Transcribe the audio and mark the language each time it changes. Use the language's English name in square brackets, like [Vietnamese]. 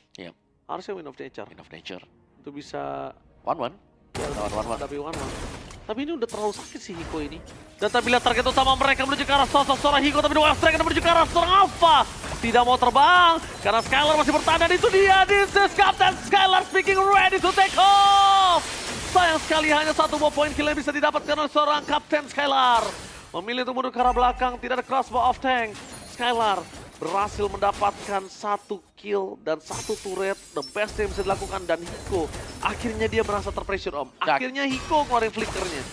[English] Yep. Harusnya Wind of Nature. Wind of Nature. [Indonesian] Itu bisa... 1-1. Lawan 1-1. Tapi tapi ini udah terlalu sakit sih Hiko ini. Dan tapi lihat target utama mereka menuju ke arah sosok seorang Hiko, tapi dua strike menuju ke arah seorang Alpha. Tidak mau terbang, karena Skylar masih bertahan, dan itu dia. [English] This is Captain Skylar speaking, ready to take off. [Indonesian] Sayang sekali hanya satu point kill yang bisa didapatkan oleh seorang Captain Skylar. Memilih untuk mundur ke arah belakang, tidak ada crossbow off tank. Skylar berhasil mendapatkan satu kill dan satu turret, the best yang bisa dilakukan. Dan Hiko, akhirnya dia merasa terpressure om. Akhirnya Hiko ngeluarin flickernya.